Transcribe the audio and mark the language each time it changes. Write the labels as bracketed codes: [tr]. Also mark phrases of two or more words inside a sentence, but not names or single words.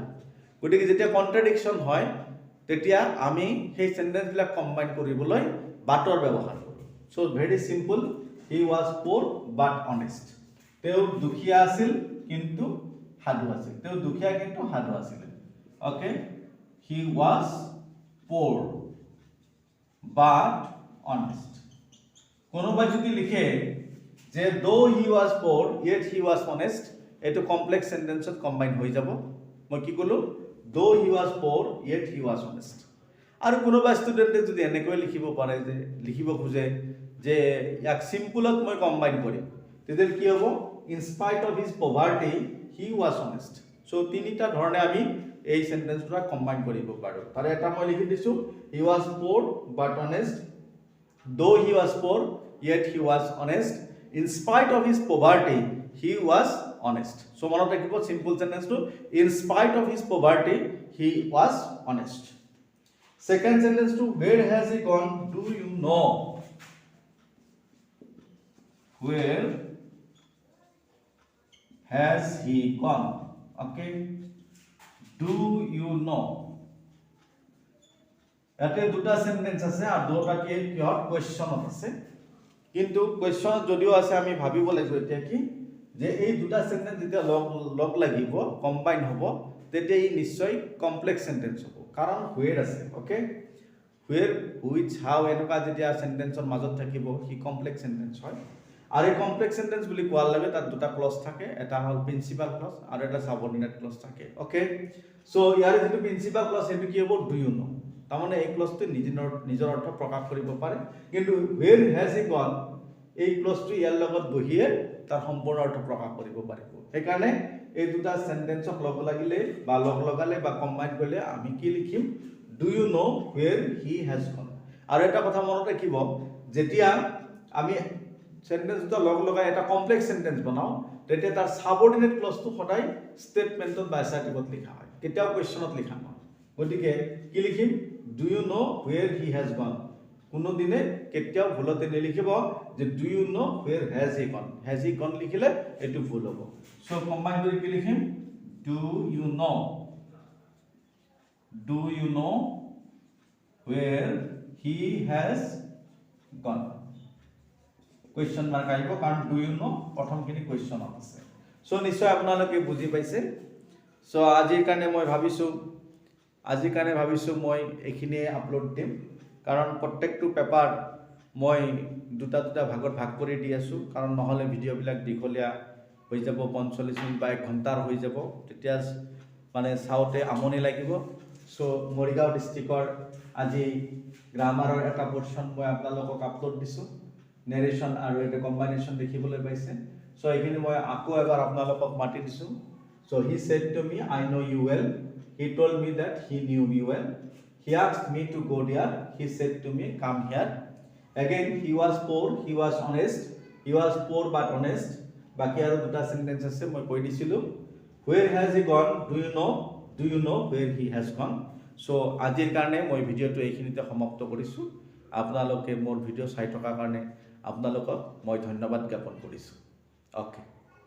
[as] গতিকে যেতিয়া কন্ট্ৰাডিকশন হয় তেতিয়া আমি সেই [en] sentenceবিলাক combine [as] কৰিবলৈ বাটৰ ব্যৱহাৰ কৰোঁ। [en] So very simple, he was poor but honest, [as] তেওঁ দুখীয়া আছিল কিন্তু সাধু আছিল, তেওঁ দুখীয়া কিন্তু সাধু আছিল। [en] Okay, he was poor but honest. [as] কোনোবাই যদি লিখে যে [en] though he was poor yet he was honest, [as] এইটো [en] complex sentenceত [as] কম্বাইন হৈ যাব। মই কি ক'লো, [en] Though he was poor yet he was honest. [as] আৰু কোনোবা ষ্টুডেণ্টে যদি এনেকৈ লিখিব পাৰে, যে লিখিব খোজে যে ইয়াক সিম্পলত মই কম্বাইন কৰিম, তেতিয়া কি হ'ব, [en] In spite of his poverty he was honest. [as] সো তিনিটা ধৰণে আমি এই [en] sentenceবিলাক combine [as] কৰিব পাৰোঁ। তাৰে এটা মই লিখি দিছোঁ, [en] he was poor but honest, though he was poor yet he was honest, in spite of his poverty he was honest. So [as] মনত ৰাখিব [en] simple sentence to in spite of his poverty he was honest. Second sentence to where has he gone, do you know, where has he gone? Okay, do you know, [as] ইয়াতে দুটা সেন্টেন্স আছে আৰু দুটা কি কিহত কোৱেশ্চনত আছে, কিন্তু কোৱেশ্চন যদিও আছে আমি ভাবিব লাগিব এতিয়া কি যে এই দুটা সেন্টেন্স যেতিয়া লগ লাগিব কম্বাইন হ'ব তেতিয়া ই নিশ্চয় [en] complex sentence [as] হ'ব, কাৰণ হুৱেৰ আছে। [en] okay, where which how [as] এনেকুৱা যেতিয়া সেন্টেন্সৰ মাজত থাকিব সি [en] complex sentence [as] হয়। আৰু এই [en] complex sentence [as] বুলি কোৱাৰ লগে তাত দুটা ক্লজ থাকে, এটা হ'ল [en] principal clause [as] আৰু এটা [en] subordinate clause [as] থাকে। [en] okay, so [as] ইয়াৰ যিটো [en] principal clause [as] সেইটো কি হ'ব, [en] do you know, [as] তাৰমানে এই ক্লজটো নিজৰ অৰ্থ প্ৰকাশ কৰিব পাৰে, কিন্তু [en] where has he gone [as] এই ক্লজটো ইয়াৰ লগত বহিয়ে তাৰ সম্পূৰ্ণ অৰ্থ প্ৰকাশ কৰিব পাৰিব। সেইকাৰণে এই দুটা সেন্টেন্সক লগ লাগিলে বা লগ লগালে বা কম্বাইন কৰিলে আমি কি লিখিম, [en] do you know where he has gone। [as] আৰু এটা কথা মনত ৰাখিব, যেতিয়া আমি সেন্টেন্স দুটা লগ লগাই এটা [en] complex sentence [as] বনাও তেতিয়া তাৰ [en] subordinate clauseটো [as] সদায় ষ্টেটমেন্টত বা এছাৰ্টিভত লিখা হয়, কেতিয়াও কোৱেশ্চনত লিখা নহয়। গতিকে কি লিখিম, [en] do you know where he has gone, [as] কোনো দিনে কেতিয়াও ভুলতে নিলিখিব যে [en] do you know where has he gone, has he gone [as] লিখিলে এটো ভুল হ'ব। সো কম্বাইন কৰি কি লিখিম, [en] do you know where he has gone, question mark [as] আহিব কাৰণ [en] do you know [as] প্ৰথমখিনি কোৱেশ্চনত আছে। সো নিশ্চয় আপোনালোকে বুজি পাইছে। সো আজিৰ কাৰণে ভাবিছোঁ মই এইখিনিয়ে আপলোড দিম, কাৰণ প্ৰত্যেকটো পেপাৰ মই দুটা ভাগত ভাগ কৰি দি আছোঁ, কাৰণ নহ'লে ভিডিঅ'বিলাক দীঘলীয়া হৈ যাব, 45 মিনিট বা 1 ঘণ্টাৰ হৈ যাব, তেতিয়া মানে চাওঁতে আমনি লাগিব। সো মৰিগাঁও ডিষ্ট্ৰিক্টৰ আজি গ্ৰামাৰৰ এটা পৰ্চন মই আপোনালোকক আপলোড দিছোঁ, নেৰেশ্যন আৰু এটা কম্বাইনেশ্যন দেখিবলৈ পাইছে। সো এইখিনি মই আকৌ এবাৰ আপোনালোকক মাতি দিছোঁ। [en] So he said to me I know you well, he told me that he knew me well, he asked me to go there, he said to me come here, again he was poor he was honest, he was poor but honest। [as] বাকি আৰু দুটা সেন্টেন্স আছে মই কৈ দিছিলোঁ। [en] where has he gone, do you know where he has gone। [as] সো আজিৰ কাৰণে মই ভিডিঅ'টো এইখিনিতে সমাপ্ত কৰিছোঁ। আপোনালোকে মোৰ ভিডিঅ' চাই থকাৰ কাৰণে আপোনালোকক মই ধন্যবাদ জ্ঞাপন কৰিছোঁ। ওকে।